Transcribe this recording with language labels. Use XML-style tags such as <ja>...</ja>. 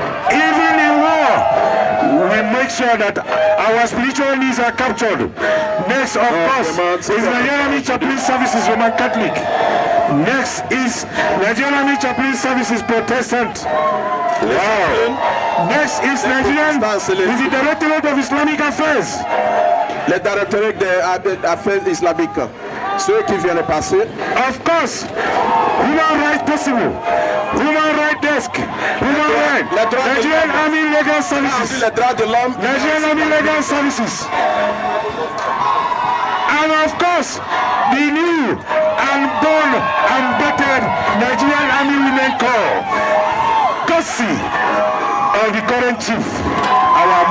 <en>Even in war, we make sure that our spiritual needs are captured. Next, of course, is Nigerian Army Chaplain Services Roman Catholic. Next is Nigerian Army Chaplain Services Protestant. Wow. Next is the Directorate of Islamic Affairs.</en> <fr>Le Directorate des Affaires islamiques. Ceux qui viennent passer.</fr> <en>Of course, Human Rights Possible, Human Rights Desk, Human Rights, Nigerian Army Legal Services, Nigerian Army Legal Services, and of course, the new and born and battered Nigerian Army Women Corps, courtesy of the current chief, our</en>